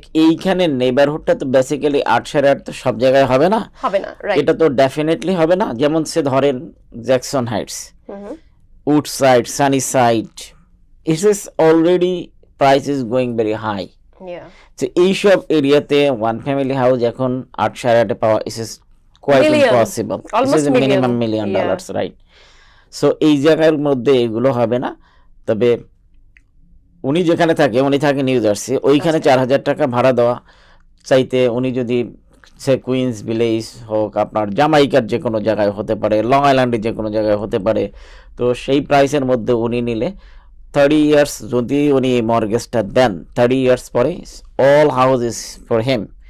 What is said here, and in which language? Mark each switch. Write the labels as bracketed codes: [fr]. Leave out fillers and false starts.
[bn] এইখানে নেবারহুডটা তো বেসিক্যালি 8-8.5 তো সব জায়গায় হবে না, এটা তো ডেফিনেটলি হবে না। যেমন সে ধরেন Jackson Heights, Woodside, Sunny side, [en] it is already price is going very high. [bn] তো এইসব এরিয়াতে ওয়ান ফ্যামিলি হাউস এখন 8-8.5 পাওয়া [en] is quite impossible. This is a minimum $1 million, right? [bn] So এই জায়গার মধ্যে এগুলো হবে না। তবে উনি যেখানে থাকে, উনি থাকে নিউ জার্সি, ওইখানে 4,000 টাকা ভাড়া দেওয়া চাইতে উনি যদি সে কুইন্স ভিলেজ হোক, আপনার জামাইকার যে কোনো জায়গায় হতে পারে, লং আইল্যান্ডের যে কোনো জায়গায় হতে পারে, তো সেই প্রাইসের মধ্যে উনি নিলে 30 ইয়ার্স যদি উনি মর্গেজটা দেন, 30 ইয়ার্স পরে [en] All house is for him.